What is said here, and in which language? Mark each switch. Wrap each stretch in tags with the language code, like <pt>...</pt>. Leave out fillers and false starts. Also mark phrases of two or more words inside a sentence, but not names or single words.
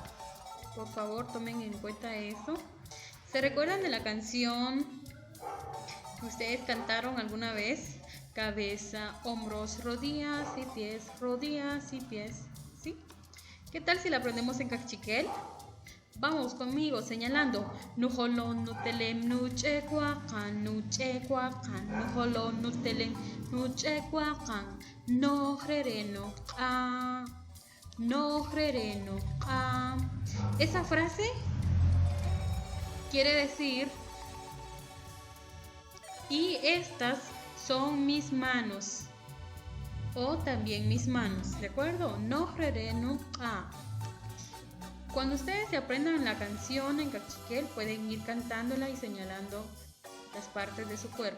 <es>Por favor, tomen en cuenta eso. ¿Se recuerdan de la canción que ustedes cantaron alguna vez? Cabeza, hombros, rodillas y pies, rodillas y pies, ¿sí? ¿Qué tal si la aprendemos en cachiquel? Vamos conmigo señalando.</es> <cak>Nujolon nutelem nuchecuacan, nuchecuacan, nujolon nutelem nuchecuacan, nojrereno a, nojrereno a.</cak> <es>Esa frase quiere decir: y estas son mis manos, o también mis manos, ¿de acuerdo?</es> <cak>Nojrereno a.</cak> <es>Cuando ustedes se aprendan la canción en cachiquel, pueden ir cantándola y señalando las partes de su cuerpo.</es>